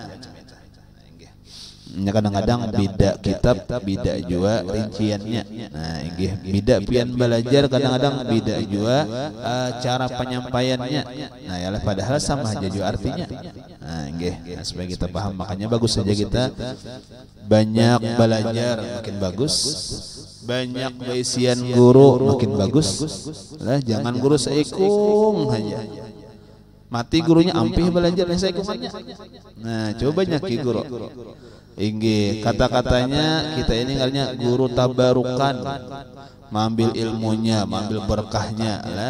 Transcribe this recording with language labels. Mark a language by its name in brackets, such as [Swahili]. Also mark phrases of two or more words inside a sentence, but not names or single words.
[Banjar] Kadang-kadang beda kitab, beda juga rinciannya. Nah ini beda pian belajar, kadang-kadang beda juga cara penyampaiannya. Nah ya padahal sama aja juga artinya. Nah ini supaya kita paham, makanya bagus saja kita banyak belajar makin bagus, banyak baisian guru makin bagus. Lah jangan guru seikung aja, mati gurunya ampih belajar seikungannya. Nah coba banyak guru. Inggi kata-katanya kita ini ngarnya guru tabarukan, mengambil ilmunya, mengambil berkahnya lah.